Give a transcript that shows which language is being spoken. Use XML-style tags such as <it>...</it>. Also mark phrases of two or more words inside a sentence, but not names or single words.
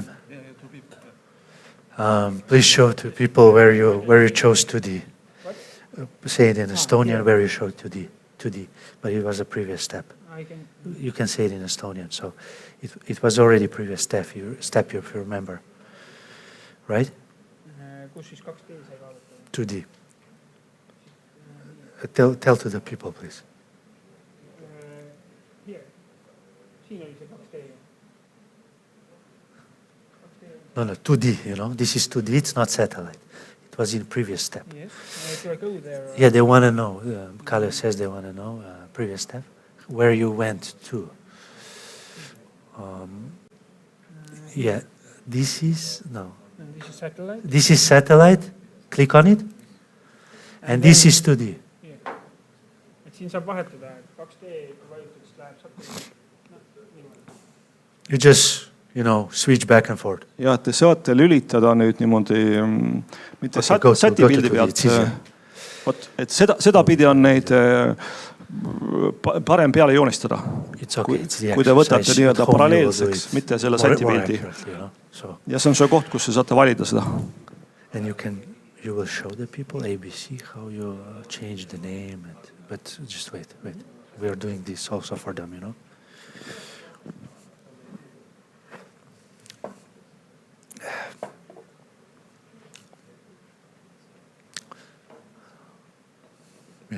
<en>Yeah, to people. Yeah. Please show to people where you chose 2D. Say it in Estonian where you showed 2D, but it was a previous step. I can. You can say it in Estonian. So it was already previous step. If you remember, right?</en> <et>Kus siis 2D sai vaadata? 2D.</et> <en>Tell to the people, please. Here.</en> <et>Siin oli see 2D.</et> <en>No, 2D, This is 2D, it's not satellite. It was in previous step. Yes. Do I go there? Or? Yeah, they want to know. Kalle says they want to know, previous step, where you went to. Yeah, this is, no. And this is satellite? This is satellite, click on it. And this is 2D. Yeah.</en> <et>Et siin saab vahetada, 2D vajutad, siis läheb satelliit. No, niimoodi.</et> <en>You just, switch back and forth.</en> <et>ja te saate lülitada nüüd niimoodi mitte sätipildi pealt. Vot, et sedapidi on neid parem peale joonistada. Okay, kui te võtate nii-öelda paralleelseks, mitte selle sätipildi. Ja see on see koht, kus te saate valida seda.</et> <en>And you will show the people ABC how you change the name. But just wait. We are doing this also for them, Yeah.</en>